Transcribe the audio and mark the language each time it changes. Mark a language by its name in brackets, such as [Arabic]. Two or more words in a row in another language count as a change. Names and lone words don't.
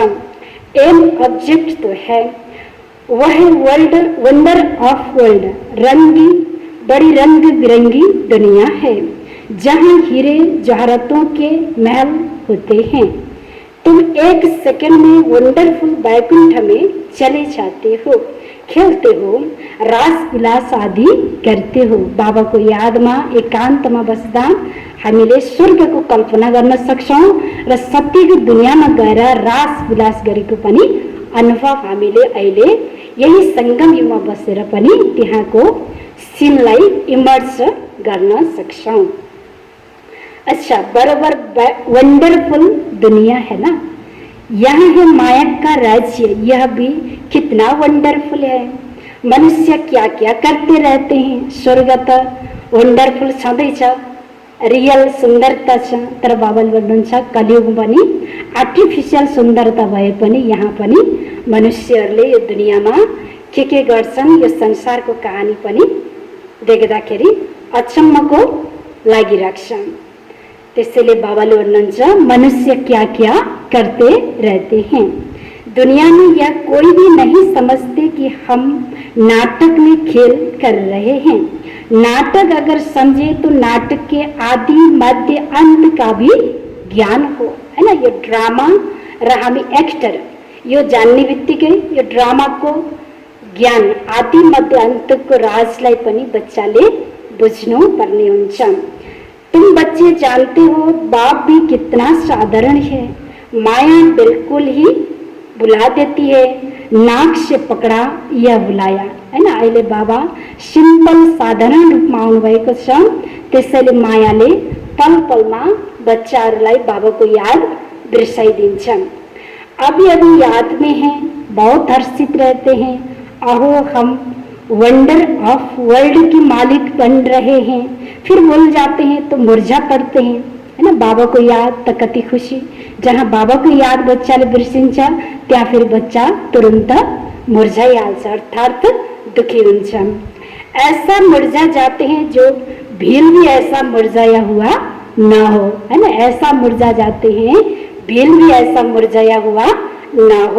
[English] aim object [Hindi] तो है वह [English] world wonder of world, [Hindi] रंगी बड़ी रंग बिरंगी दुनिया है जहाँ हीरे जवाहरातों के महल होते हैं। तुम एक सेकंड में वंडरफुल बैकुंठ में चले जाते हो, खेलते हो, रास विलास आदि करते हो। [Nepali] बाबाको यादमा एकान्तमा बस्दा हामीले स्वर्गको कल्पना गर्न सक्छौं र सत्यको दुनियाँमा गएर रास विलास गरेको पनि अनुभव हामीले अहिले यही संगम युगमा बसेर पनि त्यहाँको सिनलाई इमर्ज गर्न सक्छौं। [Hindi] अच्छा, बराबर वंडरफुल दुनिया है ना। यहाँ है माया का राज्य, यह भी कितना वंडरफुल है। मनुष्य क्या क्या करते रहते हैं। [Nepali] स्वर्ग त वंडरफुल छँदैछ, रियल सुन्दरता छ, तर बाबाले भन्नुहुन्छ कलियुग पनि आर्टिफिसियल सुन्दरता भए पनि यहाँ पनि मनुष्यहरूले यो दुनियाँमा के गर्छन् यो संसारको कहानी पनि देख्दाखेरि अचम्मको लागिराख्छ। त्यसैले बाबाले भन्नुहुन्छ [Hindi] मनुष्य क्या क्या करते रहते हैं। दुनिया में यह कोई भी नहीं समझते कि हम नाटक में खेल कर रहे हैं। नाटक अगर समझे तो नाटक के आदि मध्य अंत का भी ज्ञान हो, है ना। [Nepali] यो ड्रामा र हामी एक्टर यो जान्ने बित्तिकै यो ड्रामाको ज्ञान आदि मध्य अन्तको राजलाई पनि बच्चाले बुझ्नु पर्ने हुन्छ। [Hindi] तुम बच्चे जानते हो बाप भी कितना साधारण है, माया बिल्कुल ही बुला देती है, नाक से पकड़ा यह बुलाया, है ना। [Nepali] अहिले बाबा सिम्पल साधारण रूपमा आउनु भएको छ, त्यसैले मायाले पल पलमा बच्चाहरूलाई बाबाको याद बिर्साइदिन्छ। [Hindi] अभी अभी याद में हैं, बहुत हर्षित रहते हैं, अहो हम [English] wonder of world [Hindi] की मालिक बन रहे हैं। फिर भूल जाते हैं तो मुरझा पड़ते हैं, है ना। [Nepali] बाबा को याद त कति खुशी, जहाँ बाबा को याद बच्चाले बिर्सिन्छ त्यहाँ फिर बच्चा तुरंत मुरझाइहाल्छ अर्थात दुखी हुन्छ। [Hindi] ऐसा मुरझा जाते हैं जो भील भी ऐसा मुरझाया हुआ ना हो, है ना। ऐसा मुरझा जाते हैं भील भी ऐसा मुरझाया हुआ ना हो।